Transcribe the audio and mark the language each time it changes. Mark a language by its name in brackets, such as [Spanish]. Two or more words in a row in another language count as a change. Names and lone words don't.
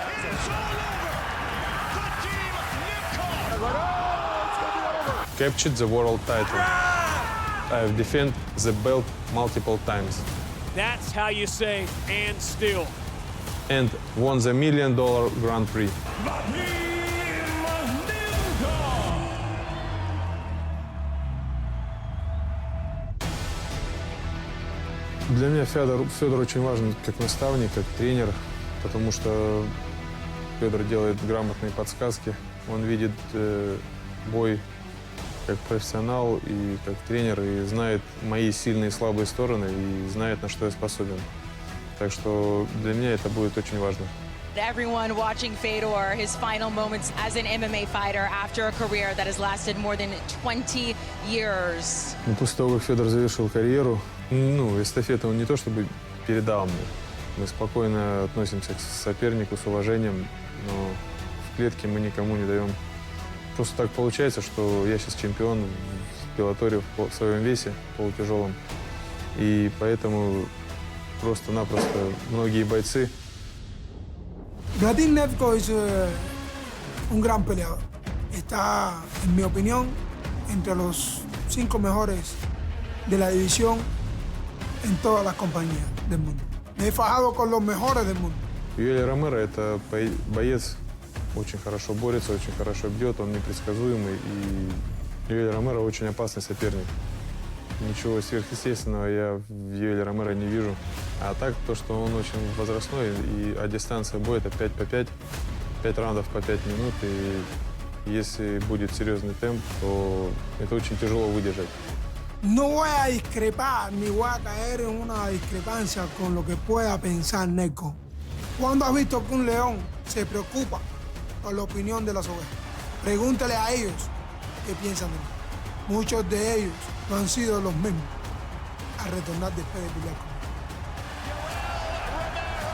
[English] Captured the world title. I've defended the belt multiple times. That's how you say, and still. And won the $1 million Grand Prix. [Russian] Для меня Федор очень важен как наставник, как тренер, потому что Федор делает грамотные подсказки. Он видит бой как профессионал и как тренер, и знает мои сильные и слабые стороны, и знает, на что я способен. Так что для меня это будет очень важно. [English] Everyone watching Fedor, his final moments as an MMA fighter after a career that has lasted more than 20 years. [Russian] После того, как Федор завершил карьеру, эстафету он не то чтобы передал мне. Мы спокойно относимся к сопернику с уважением, но в клетке мы никому не даем. Просто так получается, что я сейчас чемпион в Беллаторе в своем весе, полутяжелом. И поэтому просто-напросто многие бойцы. [Spanish] Vadim Nemkov es un gran peleador. Está, en mi opinión, entre los 5 mejores de la división en todas las compañías del mundo. Me he fajado con los mejores del mundo. [Russian] Yoel Romero – это боец, очень хорошо борется, очень хорошо бьет, он непредсказуемый. И Yoel Romero очень опасный соперник. Ничего сверхъестественного я в Yoel Romero не вижу. А так, то, что он очень возрастной, а дистанция боя – это 5 по 5, 5 раундов по 5 минут. И если будет серьезный темп, то это очень тяжело выдержать. [Spanish] No voy a discrepar ni voy a caer en una discrepancia con lo que pueda pensar Nemkov. ¿Cuándo has visto que un león se preocupa por la opinión de las ovejas? Pregúntale a ellos qué piensan de mí. Muchos de ellos no han sido los mismos a retornar después de pelear conmigo.